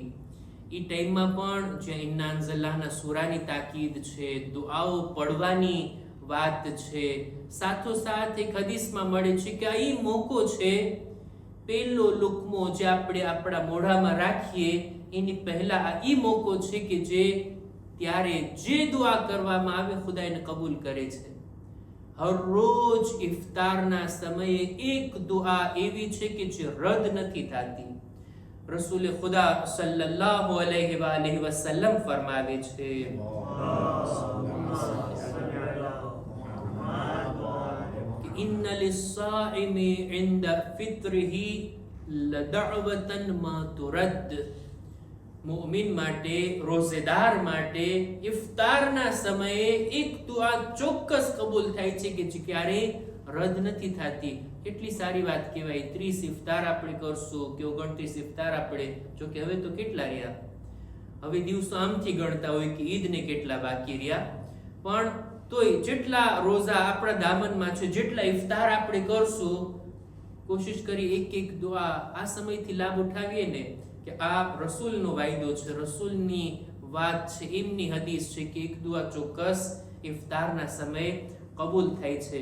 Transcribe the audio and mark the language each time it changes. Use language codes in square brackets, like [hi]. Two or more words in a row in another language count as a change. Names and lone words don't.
[gu] એ ટાઈમમાં પણ જ્યાં ઇન્ના અંઝલનાહના સૂરાની તાકીદ છે, દુઆઓ પડવાની વાત છે, સાથોસાથ એક હદીસમાં મળે છે કે આ મોકો છે, પહેલો લુકમો જે આપણે આપણા મોઢામાં રાખીએ એની પહેલા આ મોકો છે કે જે ત્યારે જે દુઆ કરવામાં આવે ખુદા એને કબૂલ કરે છે. હર રોજ ઇફતારના સમયે એક દુઆ એવી છે કે જે રદ નથી થતી. રસૂલે ખુદા [ar] صلى الله عليه وسلم [gu] ફરમાવે છે, [ar] إن للصائم عند فطره لدعوة ما ترد. [gu] મુઅમિન માટે, રોઝેદાર માટે ઇફતારના સમયે એક દુઆ ચોક્કસ કબૂલ થાય છે કે જે ક્યારેય રદ નથી થતી. કેટલી સારી વાત કહેવાય. 30 ઇફતાર આપણે કરશું કે 29 ઇફતાર આપણે, જો કે હવે તો કેટલા રહ્યા, હવે દિવસો આમથી ગણતા હોય કે ઈદને કેટલા બાકી રહ્યા, પણ તોય જેટલા રોઝા આપણા દામનમાં છે, જેટલા ઇફતાર આપણે કરશું, કોશિશ કરી એક દુઆ આ સમયથી લાભ ઉઠાવીએ ને, કે આ રસૂલનો વાયદો છે, રસૂલની વાત છે, એમની હદીસ છે કે એક દુઆ ચોક્કસ ઇફતારના સમયે કબૂલ થાય છે.